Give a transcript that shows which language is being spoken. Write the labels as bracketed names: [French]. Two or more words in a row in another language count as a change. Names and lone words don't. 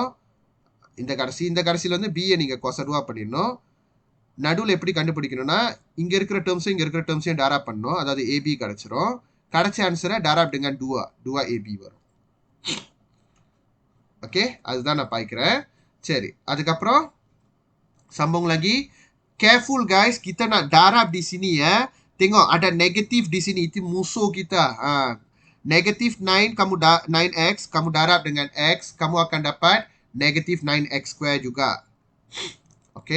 [Tamil] இந்த கடைசியில் வந்து பியை நீங்கள் கொசடுவா பண்ணிடணும். நடுவில் எப்படி கண்டுபிடிக்கணும்னா இங்கே இருக்கிற டேர்ம்ஸும் இங்கே இருக்கிற டேர்ம்ஸையும் டாரா பண்ணணும். அதாவது ஏபி கிடச்சிரும். கிடைச்ச ஆன்சரை டாரா அப்படிங்க டூவா ஏபி வரும். ஓகே, அதுதான் நான் பாய்க்கிறேன். சரி, அதுக்கப்புறம் [Malay] sambung lagi. [English] Careful guys, [Malay] kita nak darab di sini ya. Tengok ada negatif di sini, itu musuh kita. Negatif 9 9x kamu darab dengan x, kamu akan dapat negatif 9x square juga. Okay.